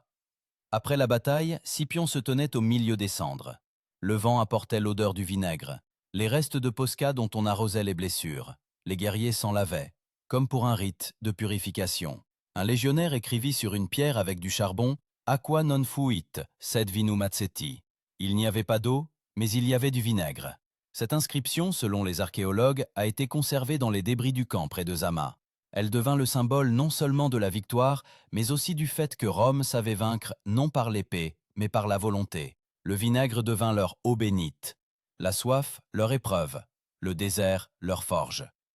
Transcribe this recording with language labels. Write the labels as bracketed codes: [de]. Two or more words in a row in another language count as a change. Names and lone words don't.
[fr] Après la bataille, Scipion se tenait au milieu des cendres. Le vent apportait l'odeur du vinaigre, les restes de posca dont on arrosait les blessures. Les guerriers s'en lavaient, comme pour un rite de purification. Un légionnaire écrivit sur une pierre avec du charbon « [la] Aqua non fuit, sed vinum aceti ». [fr] Il n'y avait pas d'eau, mais il y avait du vinaigre. Cette inscription, selon les archéologues, a été conservée dans les débris du camp près de Zama. Elle devint le symbole non seulement de la victoire, mais aussi du fait que Rome savait vaincre non par l'épée, mais par la volonté. Le vinaigre devint leur eau bénite, la soif leur épreuve, le désert leur forge.